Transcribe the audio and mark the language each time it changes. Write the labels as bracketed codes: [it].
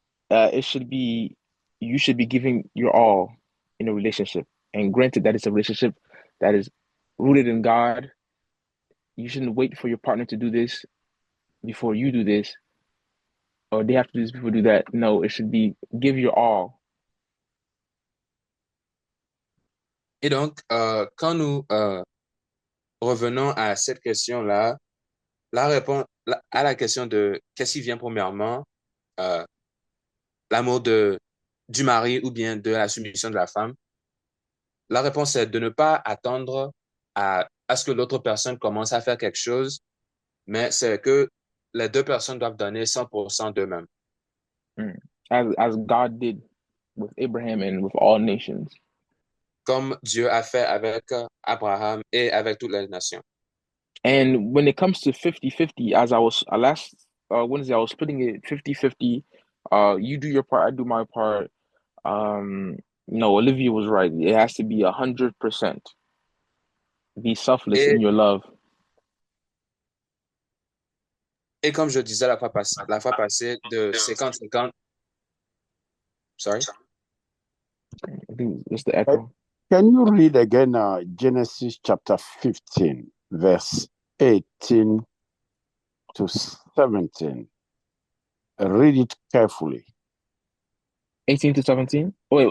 [en] You should be giving your all in a relationship. And granted that it's a relationship that is rooted in God. You shouldn't wait for your partner to do this before you do this, or they have to do this before you do that. No, it should be give your all. [fr] Et donc, quand nous revenons à cette question-là, la réponse à la question de qu'est-ce qui vient premièrement, l'amour du mari ou bien de la soumission de la femme, la réponse est de ne pas attendre à ce que l'autre personne commence à faire quelque chose, mais c'est que les deux personnes doivent donner 100% d'eux-mêmes. [en] As God did with Abraham and with all nations. [fr] Comme Dieu a fait avec Abraham et avec toutes les nations. [en] And when it comes to 50-50, as I was last Wednesday, I was splitting it 50-50. You do your part, I do my part. No, Olivia was right. It has to be 100%. Be selfless in your love. [fr] Et comme je disais la fois passée de 50-50. [en] Sorry? I think it's the echo. Can you read again Genesis chapter 15, verse 18 to 17? Read it carefully. 18 to 17? Wait,